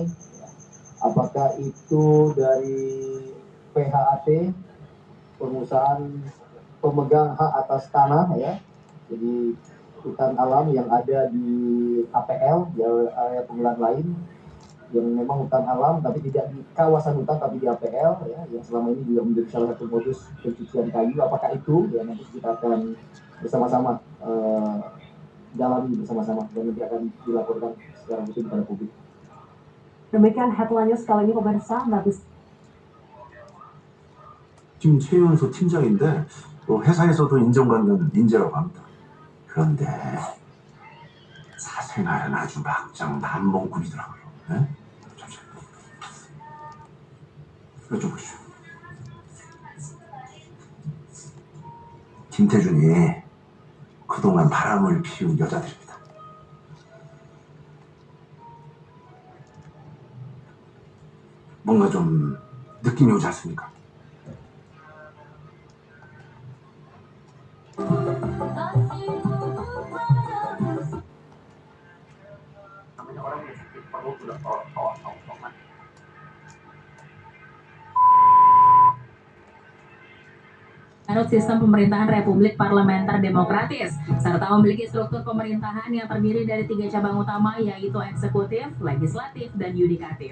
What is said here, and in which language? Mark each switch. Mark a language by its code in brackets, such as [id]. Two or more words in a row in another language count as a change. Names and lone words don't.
[id] Apakah itu dari PHAT, pengusahaan pemegang hak atas tanah ya, jadi hutan alam yang ada di APL, di area penggunaan lain, yang memang hutan alam tapi tidak di kawasan hutan tapi di APL ya, yang selama ini juga menjadi salah satu modus pencucian kayu. Apakah itu ya, nanti kita akan bersama-sama jalani bersama-sama dan nanti akan dilaporkan secara rutin kepada publik. Demikian [en] headline news [id] kali ini pemirsa. [ko] 지금 최연소 팀장인데 회사에서도 인정받는 인재라고 합니다. 그런데 사생활은 아주 막장 남봉꾼이더라고요. 네? 잠시만요. 이거 좀 보시죠. 김태준이 그동안 바람을 피운 여자들입니다. 뭔가 좀 느낌이 오지 않습니까? [id] Namanya orang yang sakit perut udah tolong-tolongan. Menurut sistem pemerintahan Republik Parlementer Demokratis, serta memiliki struktur pemerintahan yang terdiri dari 3 cabang utama, yaitu eksekutif, legislatif, dan yudikatif.